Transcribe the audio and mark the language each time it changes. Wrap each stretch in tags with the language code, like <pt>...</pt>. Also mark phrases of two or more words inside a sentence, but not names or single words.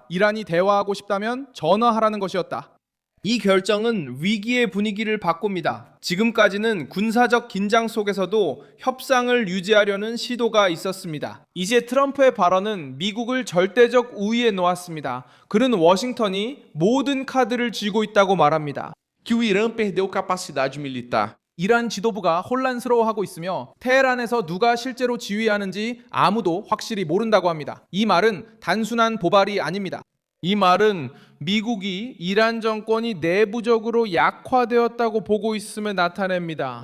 <ko>이란이 대화하고 싶다면 전화하라는 것이었다. 이 결정은 위기의 분위기를 바꿉니다. 지금까지는 군사적 긴장 속에서도 협상을 유지하려는 시도가 있었습니다. 이제 트럼프의 발언은 미국을 절대적 우위에 놓았습니다. 그는 워싱턴이 모든 카드를 쥐고 있다고 말합니다.</ko> <pt>Que o Irã perdeu capacidade militar.</pt> <ko>이란 지도부가 혼란스러워하고 있으며 테헤란에서 누가 실제로 지휘하는지 아무도 확실히 모른다고 합니다. 이 말은 단순한 보발이 아닙니다. 이 말은 미국이 이란 정권이 내부적으로 약화되었다고 보고 있음을 나타냅니다.</ko>